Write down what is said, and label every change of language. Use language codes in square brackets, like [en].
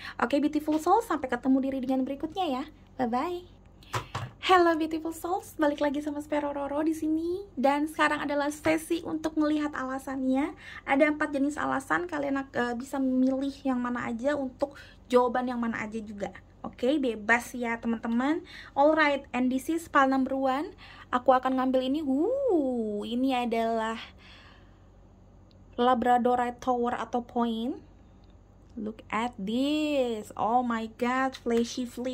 [id] Oke, [en] beautiful soul, [id] sampai ketemu di readingan berikutnya ya. Bye-bye. [en] Hello beautiful souls, [id] balik lagi sama Sparrow Roro di sini. Dan sekarang adalah sesi untuk melihat alasannya. Ada 4 jenis alasan, kalian bisa memilih yang mana aja untuk jawaban yang mana aja juga. Oke, bebas ya teman-teman. [en] Alright, and this is pile number 1. [id] Aku akan ngambil ini. Ini adalah Labradorite Tower atau Point. [en] Look at this. Oh my god, flashy.